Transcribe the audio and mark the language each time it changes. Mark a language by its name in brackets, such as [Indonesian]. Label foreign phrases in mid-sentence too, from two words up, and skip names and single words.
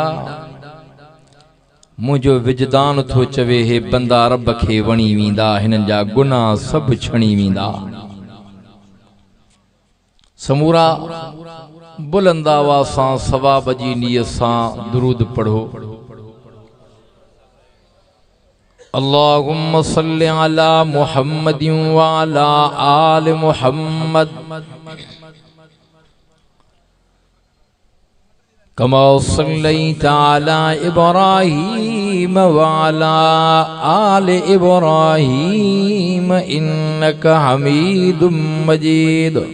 [Sindhi] मुंहिंजो विजदान थो चवे हे बंदा रब खे वणी वेंदा, हिननि जा गुनाह सभु छणी वेंदा। समूरा बुलंद आवाज़ सां सवाब जी नियत सां दुरूद पढ़ो। [Arabic] اللهم صل على محمد وعلى آل محمد كما صليت على إبراهيم وعلى آل إبراهيم إنك حميد مجيد.